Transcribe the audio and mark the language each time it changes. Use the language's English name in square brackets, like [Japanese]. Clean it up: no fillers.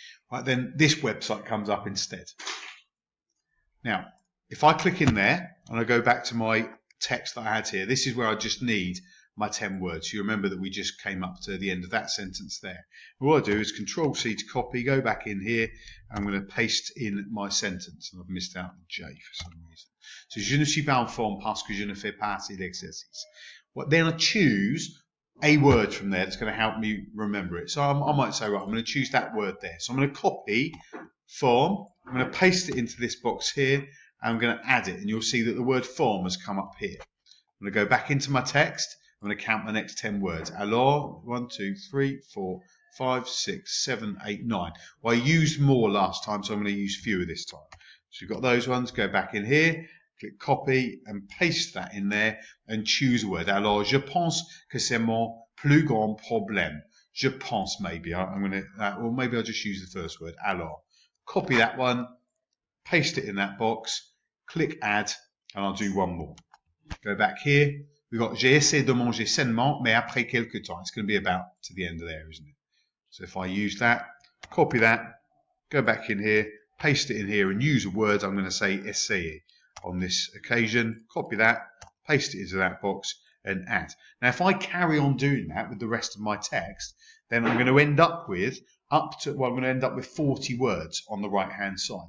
[English] Right, then this website comes up instead. Now, if I click in there and I go back to my text that I had here, this is where I just need my 10 words. You remember that we just came up to the end of that sentence there. And what I do is Control-C to copy, go back in here, I'm going to paste in my sentence. And I've missed out the J for some reason. [French] So, je ne suis pas en forme parce que je ne fais pas assez d'exercice. [English] Well, then I choose a word from there that's going to help me remember it. So I might say, right, I'm going to choose that word there. So I'm going to copy form, I'm going to paste it into this box here, and I'm going to add it, and you'll see that the word form has come up here. I'm going to go back into my text, I'm going to count the next 10 words. [French] Alors, 1, 2, 3, 4, 5, 6, 7, 8, 9. [English] Well, I used more last time, so I'm going to use fewer this time. So you've got those ones, go back in here, click copy and paste that in there and choose a word. [French] Alors, je pense que c'est mon plus grand problème. Je pense, [English] maybe. I'm going to, or maybe I'll just use the first word. Alors. Copy that one, paste it in that box, click add, and I'll do one more. Go back here. We've got [French] j'ai essayé de manger sainement, mais après quelque temps. [English] It's going to be about to the end of there, isn't it? So if I use that, copy that, go back in here, paste it in here, and use a word. I'm going to say essayer on this occasion. Copy that, paste it into that box, and add. Now, if I carry on doing that with the rest of my text, then I'm going to end up with I'm going to end up with 40 words on the right-hand side.